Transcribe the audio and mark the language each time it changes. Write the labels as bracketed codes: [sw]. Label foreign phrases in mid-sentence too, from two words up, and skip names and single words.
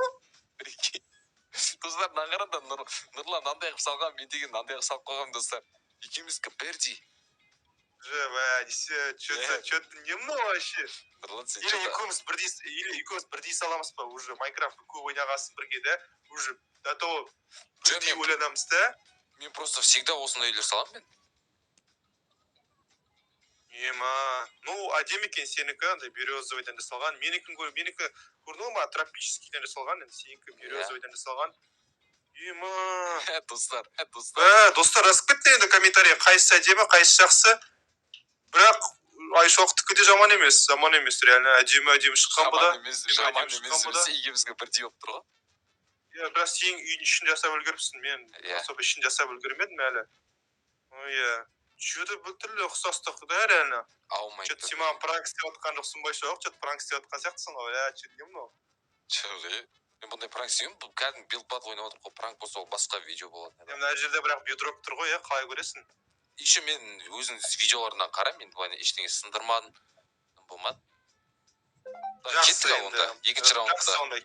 [kk] Достар, мынаған қараңдар, Нұрлан мынандай қылып салған, мен деген мынандай қылып салып қойғанмын, достар. Екеуміздікі бірдей. Че-то не мынау вообще. Нұрлан, сен Или екеуміз бірдей саламыз ба, уже Майнкрафтты көп ойнағасын бірге да, [ru] уже до того [kk] бірдей ойланамыз да. Мен [ru] просто всегда [kk] осындай үйлер салам мен. Ну, әдемі екен сенікі, андай березовыйдан жасалған. Менікі көрдің ма, тропическийден жасалған, енді сенікі березовыйдан жасалған. Достар. Достар, жазып кетті енді комментарий, қайсысы әдемі, қайсысы жақсы. Бірақ Айшуақтікі де жаман емес, реально әдемі шыққан бұл да. Жаман емес, екеумізге бірдей болып тұр ғой. Бірақ сен үйдің ішін жасап үлгеріпсің, мен особо ішін жасап үлгермедім әлі. Что-то біртүрлі ұқсастық да, реально. Что-то сен маған пранк істеп отқан жоқсың ба, что-то пранк істеп отқан сияқтысың ғой, что-то не мынау. Мен бұндай пранк істеймін, бұл кәдімгі билбат ойнап отырып қой, пранк болса ол басқа видео болады. Мына жерде бірақ бедрок тұр ғой, қалай көресің? Еще мен өзінің видеоларынан қарам, мен ештеңе сындырмадым, болмады. Кеттік ал онда, екінші раундта.